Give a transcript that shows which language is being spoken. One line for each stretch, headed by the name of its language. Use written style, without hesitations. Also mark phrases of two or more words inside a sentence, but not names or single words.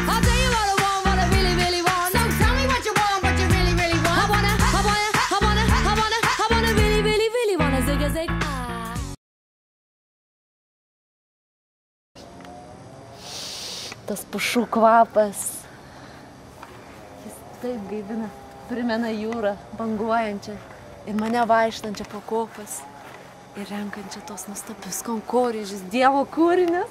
English: I'll tell you what I want, what I really, really want. So tell me what you want, what you really, really want. I wanna really, really, really wanna zig a zig.
Lithuanian: Tas pušų kvapas. Jis taip gaivina, primena jūrą, banguojančią ir mane vaikštančią po kopas. Ir renkančią tos nuostabius kankorėžius, Dievo kūrinius.